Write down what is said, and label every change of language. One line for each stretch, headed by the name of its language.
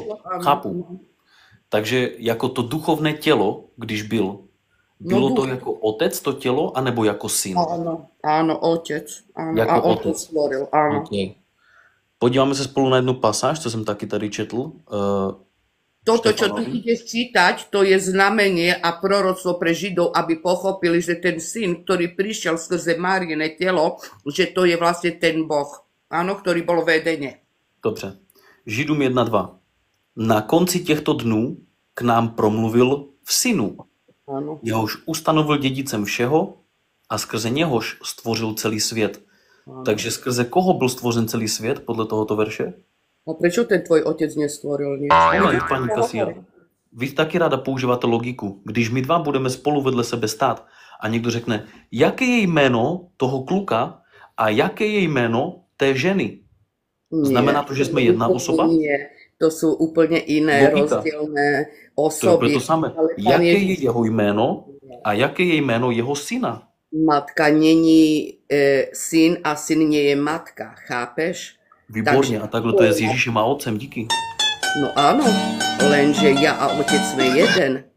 Czech: tělo, chápu. Takže jako to duchovné tělo, když bylo to jako otec to tělo, anebo jako syn?
Slovak: Áno, otec. Áno,
Czech: jako a otec
Slovak: stvoril, áno. Okay.
Czech: Podíváme se spolu na jednu pasáž, co jsem taky tady četl.
Slovak: Toto, čo tu ideš čítať, to je znamenie a proroctvo pre Židov, aby pochopili, že ten syn, ktorý prišiel skrze Máriine telo, že to je vlastne ten Boh, áno, ktorý bol vedenie.
Czech: Dobře. Židům 1.2. Na konci těchto dnů k nám promluvil v synu.
Slovak: Áno.
Czech: Jehož ustanovil dědicem všeho a skrze něhož stvořil celý svět. Takže skrze koho byl stvořen celý svět podle tohoto verše?
Slovak: A prečo ten tvoj otec nestvoril niečo?
Czech: Paní Kasia, vy taky ráda používáte logiku. Když my dva budeme spolu vedle sebe stát a někdo řekne, jaké je jméno toho kluka a jaké je jméno té ženy? Znamená to, že jsme jedna osoba?
Slovak: Nie, to sú úplne iné rozdielne osoby.
Czech: To je to samé. Jaké je jeho jméno a jaké je jméno jeho syna? Matka není syn
Slovak: a syn nie je matka, chápeš?
Czech: Výborně, a takhle to je s Ježíšem a otcem, díky.
Slovak: No áno, lenže ja a otec sme jeden.